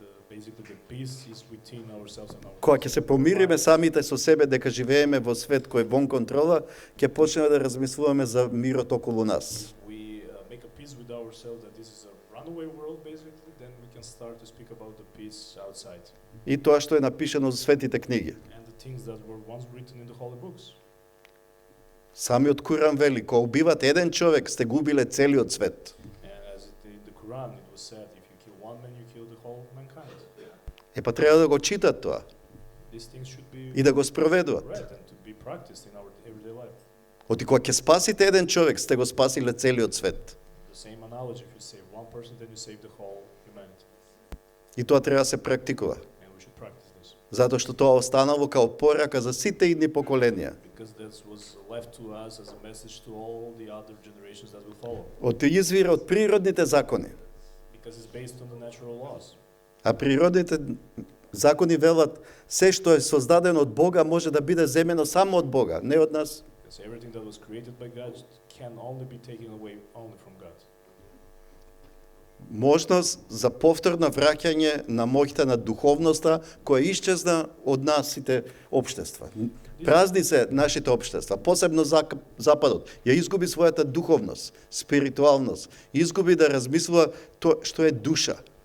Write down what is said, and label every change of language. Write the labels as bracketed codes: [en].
[en] Basically, the peace is within ourselves and our. [mk] Кога ќе се помириме самите со себе дека живееме во свет кој е вон контрола, ќе почнеме да размислуваме за мирот околу нас. [en] We make a peace with ourselves that this is a runaway world, basically, then we can start to speak about the peace outside. [mk] И тоа што е напишано во светите книги. [en] And the things that were once written in the holy books. [mk] Самиот Куран вели, кога убивате еден човек, сте губиле целиот свет. [en] And as in the Quran, it was said, if you kill one man, you kill the whole mankind. [mk] Па треба да го читат тоа [en] These things should be [mk] и да го спроведуват. [en] read and to be practiced in our everyday life. [mk] Оти кога ќе спасите еден човек, сте го спасиле целиот свет. [en] The same analogy, if you save one person, then you save the whole humanity. [mk] И тоа треба да се практикува. [en] And we should practice this. [mk] Затоа што тоа останало као порака за сите идни поколенија. [en] Because this was left to us as a message to all the other generations that will follow. [mk] Оти извира од природните закони. [en] Because it's based on the natural laws. [mk] А природните закони велат се што е создадено од Бога може да биде земено само од Бога, не од нас. [en] Because everything that was created by God can only be taken away only from God. [mk] Можност за повторно враќање на моќта на духовноста која исчезна од нас сите општества. Празни се нашите општества, посебно Западот. Ја изгуби својата духовност, спиритуалност, изгуби да размислува тоа што е душа.